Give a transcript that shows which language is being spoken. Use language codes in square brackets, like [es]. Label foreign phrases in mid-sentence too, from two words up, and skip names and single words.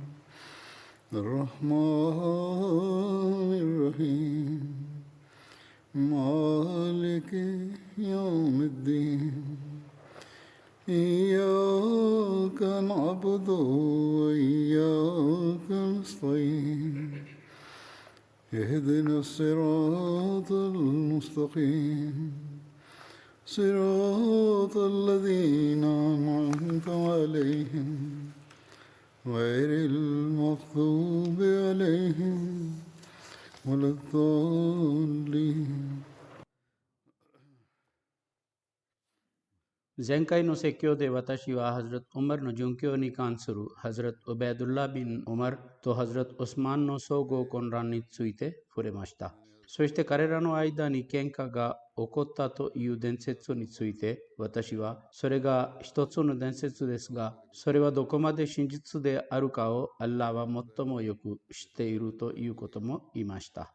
[ar] الرحمن الرحيم مالك يوم الدين إياك نعبد وإياك نستعين اهدنا الصراط المستقيم صراط الذين أنعمت عليهم غير المغضوب عليهم ولا الضالين。 [ja] 前回の説教で私はハズラット・ウマルの殉教に関するハズラット・ウベドゥラビン・ウマルとハズラット・ウスマンの総合混乱について触れました。そして彼らの間に喧嘩が起こったという伝説について私はそれが一つの伝説ですが、それはどこまで真実であるかをアッラーは最もよく知っているということも言いました。